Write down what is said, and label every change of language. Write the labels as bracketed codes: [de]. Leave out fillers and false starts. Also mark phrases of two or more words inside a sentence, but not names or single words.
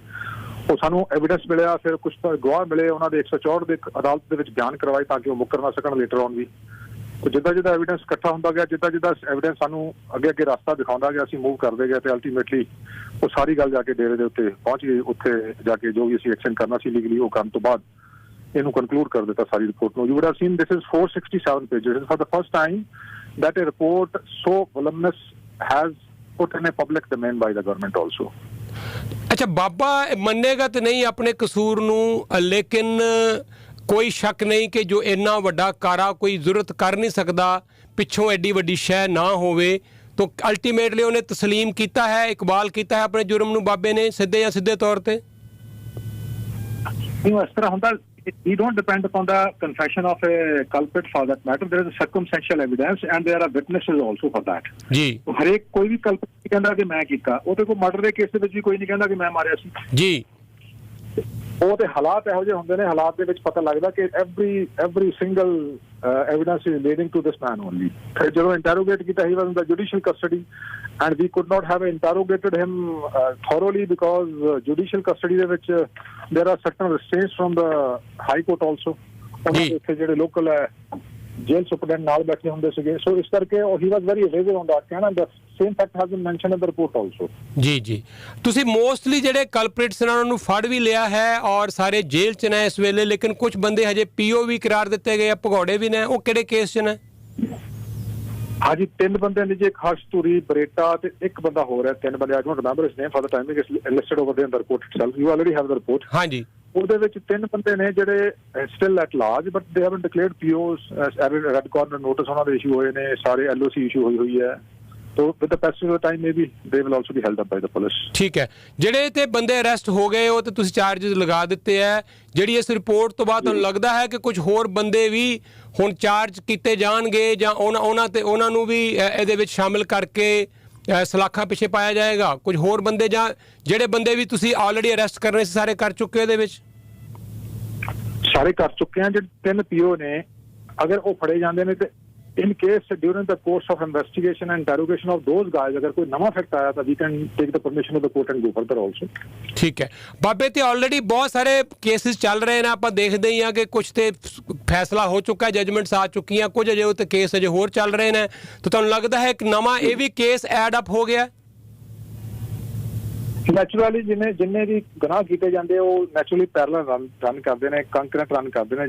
[pa] ਉਹ ਸਾਨੂੰ ਐਵੀਡੈਂਸ ਮਿਲਿਆ, ਫਿਰ ਕੁਝ ਗਵਾਹ ਮਿਲੇ, ਉਹਨਾਂ ਦੇ 164 ਦੇ ਅਦਾਲਤ ਦੇ ਵਿੱਚ ਬਿਆਨ ਕਰਵਾਏ ਤਾਂ ਕਿ ਉਹ ਮੁੱਕਰ ਨਾ ਸਕਣ [en] later on [pa] ਵੀ। ਜਿੱਦਾਂ ਜਿੱਦਾਂ ਐਵੀਡੈਂਸ ਇਕੱਠਾ ਹੁੰਦਾ ਗਿਆ, ਜਿੱਦਾਂ ਜਿੱਦਾਂ ਐਵੀਡੈਂਸ ਸਾਨੂੰ ਅੱਗੇ ਅੱਗੇ ਰਸਤਾ ਦਿਖਾਉਂਦਾ ਗਿਆ, ਅਸੀਂ ਮੂਵ ਕਰਦੇ ਗਏ ਤੇ ਅਲਟੀਮੇਟਲੀ ਉਹ ਸਾਰੀ ਗੱਲ ਜਾ ਕੇ ਡੇਰੇ ਦੇ ਉੱਤੇ ਪਹੁੰਚ ਗਈ। ਉੱਥੇ ਜਾ ਕੇ ਜੋ ਵੀ ਅਸੀਂ ਐਕਸ਼ਨ ਕਰਨਾ ਸੀ ਲੀਗਲੀ ਉਹ ਕਰਨ ਤੋਂ ਬਾਅਦ ਇਹਨੂੰ ਕਨਕਲੂਡ ਕਰ ਦਿੱਤਾ ਸਾਰੀ ਰਿਪੋਰਟ ਨੂੰ। [en] you would have seen this is 467 pages for the first time that a report so voluminous has put in a public domain by the government also। [pa] ਅੱਛਾ, ਬਾਬਾ ਮੰਨੇਗਾ ਤੇ ਨਹੀਂ ਆਪਣੇ ਕਸੂਰ ਨੂੰ, ਲੇਕਿਨ ਕੋਈ ਸ਼ੱਕ ਨਹੀਂ ਕਿ ਜੋ ਇੰਨਾ ਵੱਡਾ ਕਾਰਾ ਕੋਈ ਜ਼ਰੂਰਤ ਕਰ ਨਹੀਂ ਸਕਦਾ, ਪਿੱਛੋਂ ਐਡੀ ਵੱਡੀ ਸ਼ੈ ਨਾ ਹੋਵੇ, ਤਾਂ ਅਲਟੀਮੇਟਲੀ ਉਹਨੇ ਤਸਲੀਮ ਕੀਤਾ ਹੈ, ਇਕਬਾਲ ਕੀਤਾ ਹੈ ਆਪਣੇ ਜੁਰਮ ਨੂੰ ਬਾਬੇ ਨੇ, ਸਿੱਧੇ ਜਾਂ ਸਿੱਧੇ ਤੌਰ ਤੇ। ਇਸ ਤਰ੍ਹਾਂ ਹੁੰਦਾ, [en] we don't depend upon the confession of a culprit for that matter. There is a circumstantial evidence and there are witnesses also for that [pa] ਜੀ। ਹਰੇਕ ਕੋਈ ਵੀ ਕਲਪਿਤ ਕਹਿੰਦਾ ਕਿ ਮੈਂ ਕੀਤਾ, ਉਹ ਤੇ ਕੋਈ ਮਰਡਰ ਦੇ ਕੇਸ ਦੇ ਵਿੱਚ ਵੀ ਕੋਈ ਨਹੀਂ ਕਹਿੰਦਾ ਕਿ ਮੈਂ ਮਾਰਿਆ ਸੀ ਜੀ। ਉਹ ਤੇ ਹਾਲਾਤ ਇਹੋ ਜਿਹੇ ਹੁੰਦੇ ਨੇ, ਹਾਲਾਤ ਦੇ ਵਿੱਚ ਪਤਾ ਲੱਗਦਾ ਕਿ [en] every single evidence is leading to this man only। [pa] ਫਿਰ ਜਦੋਂ ਇੰਟਰੋਗੇਟ ਕੀਤਾ, [en] he was in the judicial custody and we could not have interrogated him thoroughly because judicial custody [pa] ਦੇ ਵਿੱਚ [en] there are certain restraints from the high court also। [pa] ਉਹਨਾਂ ਦੇ ਇੱਥੇ ਜਿਹੜੇ ਲੋਕਲ ਹੈ ਜੇਲ੍ਹ ਸੁਪਰਡੈਂਟ ਨਾਲ ਬੈਠੇ ਹੁੰਦੇ ਸੀਗੇ, ਸੋ ਇਸ ਕਰਕੇ [en] he was very aware on that and the same fact has been mentioned in the report also। [pa] ਜੀ ਤੁਸੀਂ ਮੋਸਟਲੀ ਜਿਹੜੇ ਕਲਪ੍ਰਿਟਸ ਨੇ ਉਹਨਾਂ ਨੂੰ ਫੜ ਵੀ ਲਿਆ ਹੈ ਔਰ ਸਾਰੇ ਜੇਲ੍ਹ 'ਚ ਨੇ ਇਸ ਵੇਲੇ, ਲੇਕਿਨ ਕੁਝ ਬੰਦੇ ਹਜੇ ਪੀਓ ਵੀ ਕਰਾਰ ਦਿੱਤੇ ਗਏ ਆ, ਭਗੌੜੇ ਵੀ ਨੇ, ਉਹ ਕਿਹੜੇ ਕੇਸ 'ਚ ਨੇ? ਹਾਂਜੀ, 3 ਬੰਦੇ ਨੇ ਜੀ, ਇੱਕ ਹਰਸ਼ ਧੂਰੀ, ਬਰੇਟਾ ਤੇ ਇੱਕ ਬੰਦਾ ਹੋਰ ਹੈ। 3 ਬੰਦੇ, [en] I don't remember his name for the timing, it's listed over there in the report itself, you already have the report। [pa] ਹਾਂਜੀ, ਉਹਦੇ ਵਿੱਚ 3 ਬੰਦੇ ਨੇ ਜਿਹੜੇ [en] still at large but they haven't declared POs, red corner notice [pa] ਉਹਨਾਂ ਦੇ ਇਸ਼ੂ ਹੋਏ ਨੇ, ਸਾਰੇ ਐਲਓਸੀ ਇਸ਼ੂ ਹੋਈ ਹੈ। [en] So with the passage of time maybe they will also be held up by the police। [pa] ਠੀਕ ਹੈ, ਜਿਹੜੇ ਤੇ ਬੰਦੇ ਅਰੈਸਟ ਹੋ ਗਏ ਉਹ ਤੇ ਤੁਸੀਂ ਚਾਰजेस ਲਗਾ ਦਿੱਤੇ ਹੈ, ਜਿਹੜੀ ਇਸ ਰਿਪੋਰਟ ਤੋਂ ਬਾਅਦ ਤੁਹਾਨੂੰ ਲੱਗਦਾ ਹੈ ਕਿ ਕੁਝ ਹੋਰ ਬੰਦੇ ਵੀ ਹੁਣ ਚਾਰਜ ਕੀਤੇ ਜਾਣਗੇ ਜਾਂ ਉਹਨਾਂ ਨੂੰ ਵੀ ਇਹਦੇ ਵਿੱਚ ਸ਼ਾਮਿਲ ਕਰਕੇ ਸਲਾਖਾਂ ਪਿੱਛੇ ਪਾਇਆ ਜਾਏਗਾ? ਕੁਝ ਹੋਰ ਬੰਦੇ ਜਾਂ ਜਿਹੜੇ ਬੰਦੇ ਵੀ ਤੁਸੀਂ [en] already arrest [pa] ਕਰਨੇ ਸੀ ਸਾਰੇ ਕਰ ਚੁੱਕੇ ਹੋ? ਇਹਦੇ ਵਿੱਚ ਸਾਰੇ ਕਰ ਚੁੱਕੇ ਆ। ਜਿਹੜੇ 3 ਪੀਓ ਨੇ, ਅਗਰ ਉਹ ਫੜੇ ਜਾਂਦੇ ਨੇ ਤੇ [en] in case during the course of investigation and interrogation of those guys [pa] ਅਗਰ ਕੋਈ ਨਵਾਂ ਫੈਕਟ ਆਇਆ ਤਾਂ [en] we can take the permission of the court and go further also। [pa] ਠੀਕ ਹੈ ਬਾਬੇ, ਤੇ ਆਲਰੇਡੀ ਬਹੁਤ ਸਾਰੇ ਕੇਸਿਸ ਚੱਲ ਰਹੇ ਨੇ, ਆਪਾਂ ਦੇਖਦੇ ਹੀ ਆ ਕਿ ਕੁਝ ਤੇ ਫੈਸਲਾ ਹੋ ਚੁੱਕਾ, ਜਜਮੈਂਟਸ ਆ ਚੁੱਕੀਆਂ, ਕੁਝ ਅਜੇ ਉੱਤੇ ਕੇਸ ਅਜੇ ਹੋਰ ਚੱਲ ਰਹੇ ਨੇ, ਤਾਂ ਤੁਹਾਨੂੰ ਲੱਗਦਾ ਹੈ ਇੱਕ ਨਵਾਂ ਇਹ ਵੀ ਕੇਸ [en] add up [pa] ਹੋ ਗਿਆ? ਨੈਚੁਰਲੀ ਜਿੰਨੇ ਵੀ ਗੁਨਾਹ ਕੀਤੇ ਜਾਂਦੇ ਉਹ ਨੈਚੁਰਲੀ [en] parallel run [pa] ਕਰਦੇ ਨੇ, [en] concurrent run [pa] ਕਰਦੇ ਨੇ।